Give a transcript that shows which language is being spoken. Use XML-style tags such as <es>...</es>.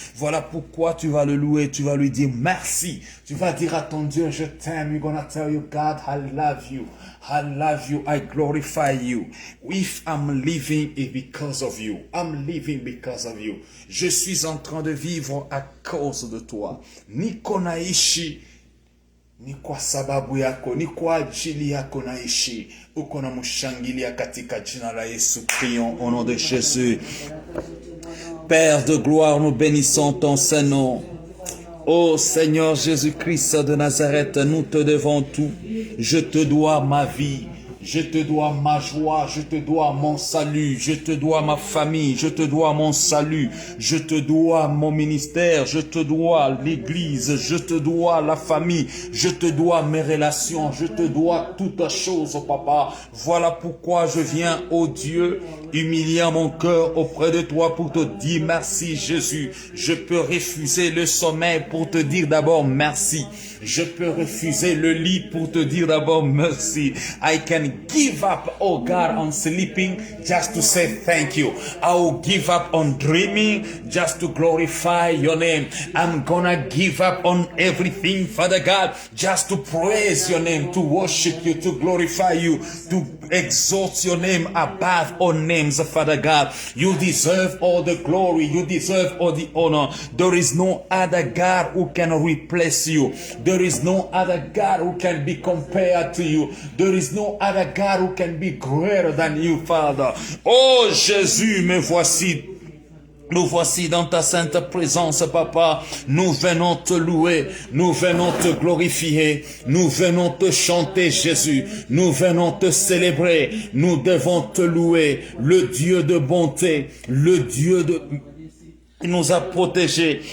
<fr>Voilà pourquoi tu vas le louer, tu vas lui dire merci. Tu vas dire à ton Dieu, je t'aime.</fr> <en>You're gonna tell you, God, I love you. I love you, I glorify you. If I'm living, it's because of you. I'm living because of you.</en> <fr>Je suis en train de vivre à cause de toi.</fr> <sw>Niko naishi ni kwa sababu yako, ni kwa ajili yako naishi. Uko na mshangilia katika jina la Yesu.</sw> <fr>Prions au nom de Jésus. Père de gloire, nous bénissons ton Saint-Nom. Ô Seigneur Jésus-Christ de Nazareth, nous te devons tout. Je te dois ma vie. Je te dois ma joie, je te dois mon salut, je te dois ma famille, je te dois mon salut, je te dois mon ministère, je te dois l'église, je te dois la famille, je te dois mes relations, je te dois toutes choses, oh papa. Voilà pourquoi je viens, oh Dieu, humiliant mon cœur auprès de toi pour te dire merci Jésus. Je peux refuser le sommeil pour te dire d'abord merci. Je peux refuser le lit pour te dire d'abord merci.</fr> <en>I can give up, oh God, on sleeping just to say thank you. I will give up on dreaming just to glorify your name. I'm gonna give up on everything, Father God, just to praise your name, to worship you, to glorify you, to exalt your name above all names, Father God. You deserve all the glory. You deserve all the honor. There is no other God who can replace you. There is no other God who can be compared to you. There is no other God who can be greater than you, Father.</en> <fr>Oh Jésus, me voici. Nous voici dans ta sainte présence, Papa. Nous venons te louer. Nous venons te glorifier. Nous venons te chanter, Jésus. Nous venons te célébrer. Nous devons te louer. Le Dieu de bonté. Le Dieu qui nous a protégés.</fr>